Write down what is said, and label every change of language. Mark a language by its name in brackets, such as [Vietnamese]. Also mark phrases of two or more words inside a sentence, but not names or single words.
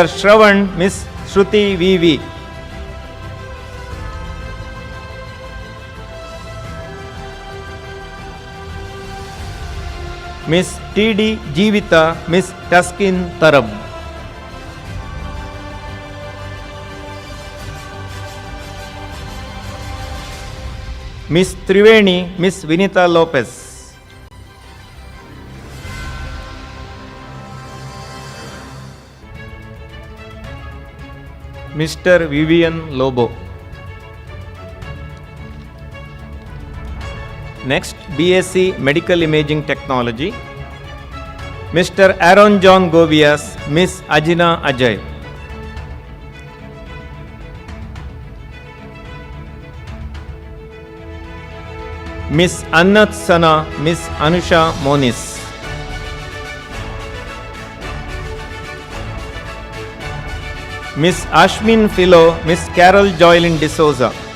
[English] Shravan, Miss Shruti VV. Miss T.D. Jeevita, Miss Taskin Tarab. Miss Triveni, Miss Vinita Lopez. Mr. Vivian Lobo. Next, BSc Medical Imaging Technology, Mr. Aaron John Govias, Miss Ajina Ajay. Miss Annat Sana, Miss Anusha Monis. Miss Ashmin Philo, Miss Carol Joylyn D'Souza.